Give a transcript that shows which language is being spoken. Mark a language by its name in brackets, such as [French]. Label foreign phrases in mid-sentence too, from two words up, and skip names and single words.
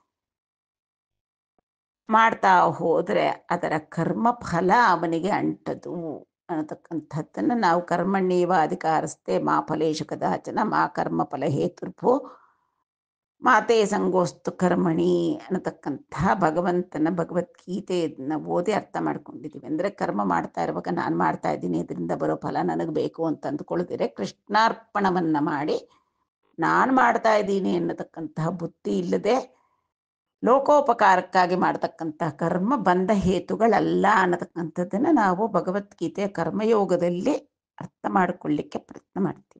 [Kannada] ಮಾಡ್ತಾ ಹೋದರೆ ಅದರ ಕರ್ಮ ಫಲ ಅವನಿಗೆ ಅಂಟದು ಅನ್ನತಕ್ಕಂಥದ್ದನ್ನು ನಾವು [Sanskrit] ಕರ್ಮಣ್ಯೇವ ಅಧಿಕಾರಸ್ಥೆ ಮಾ ಫಲೇಶು ಕದಾಚನ ಮಾ ಕರ್ಮ ಫಲ ಹೇತುರ್ಭೋ ಮಾತೆ ಸಂಗೋಸ್ತು ಕರ್ಮಣಿ [Kannada] ಅನ್ನತಕ್ಕಂತಹ ಭಗವಂತನ ಭಗವದ್ಗೀತೆಯನ್ನು ಓದಿ ಅರ್ಥ ಮಾಡ್ಕೊಂಡಿದ್ದೀವಿ. ಅಂದರೆ ಕರ್ಮ ಮಾಡ್ತಾ ಇರುವಾಗ ನಾನು ಮಾಡ್ತಾ ಇದ್ದೀನಿ, ಇದರಿಂದ ಬರೋ ಫಲ ನನಗೆ ಬೇಕು ಅಂತ ಅಂದ್ಕೊಳ್ದಿರೆ ಕೃಷ್ಣಾರ್ಪಣವನ್ನು ಮಾಡಿ ನಾನು ಮಾಡ್ತಾ ಇದ್ದೀನಿ ಅನ್ನತಕ್ಕಂತಹ ಬುದ್ಧಿ ಇಲ್ಲದೆ ಲೋಕೋಪಕಾರಕ್ಕಾಗಿ ಮಾಡ್ತಕ್ಕಂತಹ ಕರ್ಮ ಬಂಧ ಹೇತುಗಳಲ್ಲ ಅನ್ನತಕ್ಕಂಥದ್ದನ್ನು ನಾವು ಭಗವದ್ಗೀತೆಯ ಕರ್ಮಯೋಗದಲ್ಲಿ ಅರ್ಥ ಮಾಡಿಕೊಳ್ಳಿಕ್ಕೆ ಪ್ರಯತ್ನ ಮಾಡ್ತೀವಿ.